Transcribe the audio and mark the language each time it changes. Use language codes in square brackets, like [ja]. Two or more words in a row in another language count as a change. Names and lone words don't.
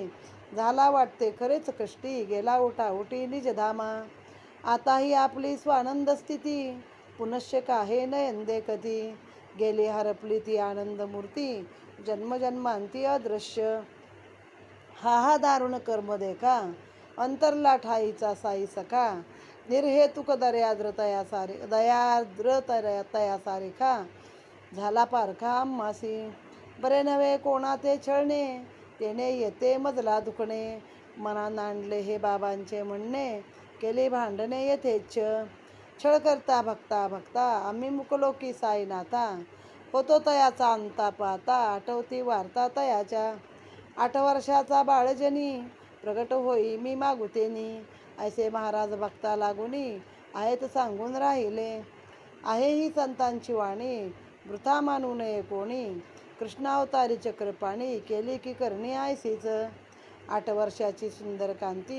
[mr] झाला वाटते खरेच कष्टी, गेला उठाउटी निजधामा. आताही आपली स्वानंद स्थिती, पुनश्च काहे नयंदे कधी. गेली हरपली ती आनंद मूर्ती, जन्मजन्मांती अदृश्य. हा दारुण कर्म देखा, अंतरला ठाईचा साई सखा. निर्हेतुक दयाद्र तया सारिखा. झाला पारखा आम्हासी, बरे नव्हे कोणा ते छळणे. तेने येते मजला दुखणे, मना नांदले हे बाबांचे म्हणणे. केली भांडणे येथेच, छळ करता भक्ता भक्ता. आम्ही मुकलो की साईनाथा, होतो तयाचा अंता पाहता. आठवती वार्ता तयाच्या, 8 वर्षाचा बाळजनी. प्रगट होई मी मागुतेनी, ऐसे महाराज भक्ता लागुनी. आहेत सांगून राहिले, आहे ही संतांची वाणी. वृथा मानू नये कोणी, कृष्णावतारी चक्रपाणी. केली की करणी ऐसीच, 8 वर्षाची सुंदर कांती.